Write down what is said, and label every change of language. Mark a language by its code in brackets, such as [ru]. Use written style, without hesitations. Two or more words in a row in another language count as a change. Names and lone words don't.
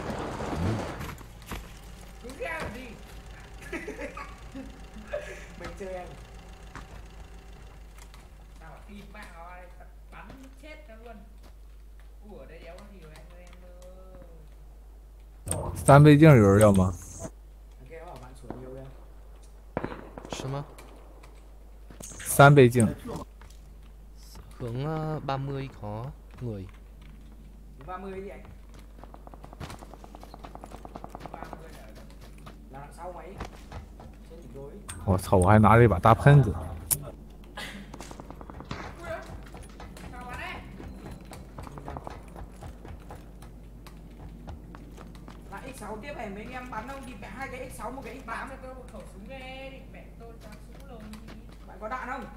[vi] Cứ ra rồi đi. Mình chơi em. Tao bảo tìm bạn vào đây, tao bắn chết tao luôn. Ủa đây đéo có gì rồi anh ơi em ơi. [zh] 三倍镜有人要吗？ [vi] Cái đó bảo bạn sủa nhiều em. [zh] 是吗？ 3倍镜， [vi] Hướng 30 có người. 30 gì anh? 30 Là đằng sau máy. Trên đỉnh đồi. [zh] 我操，我还拿了一把大喷子。 [vi] Sao bắn đấy? Là X6 tiếp này mấy anh em bắn không? Thì mẹ hai cái X6 một cái X8. Bán cho tôi một khẩu súng nghe đi, mẹ tôi cho súng lồn đi. Bạn có đạn không?